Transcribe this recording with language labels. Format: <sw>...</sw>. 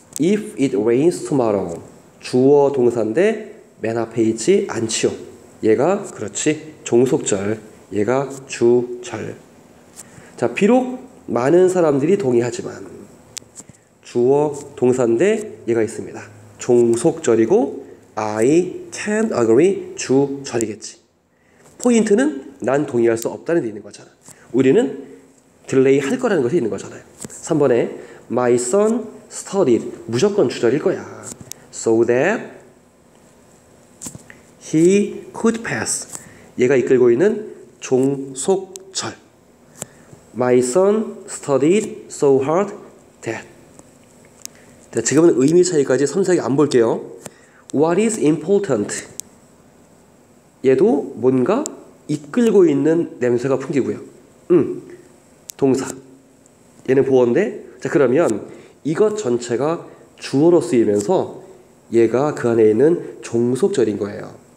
<en>If it rains tomorrow.</en> <ko>주어 동사인데 맨 앞에 있지 않지요. 얘가 그렇지 종속절, 얘가 주절. 자, 비록 많은 사람들이 동의하지만 주어 동사인데 얘가 있습니다. 종속절이고</ko> <en>I can't agree</en> <ko>주절이겠지. 포인트는 난 동의할 수 없다는 데 있는 거잖아. 우리는 딜레이 할 거라는 것이 있는 거잖아요. 3번에</ko> <en>My son studied</en> <ko>무조건 주절일 거야.</ko> <en>So that he could pass.</en> <ko>얘가 이끌고 있는 종속절.</ko> <en>My son studied so hard that.</en> <ko>자, 지금은 의미 차이까지 섬세하게 안 볼게요.</ko> <en>What is important?</en> <ko>얘도 뭔가 이끌고 있는 냄새가 풍기고요. 동사. 얘는 보어인데 자, 그러면 이것 전체가 주어로 쓰이면서 얘가 그 안에 있는 종속절인 거예요.</ko>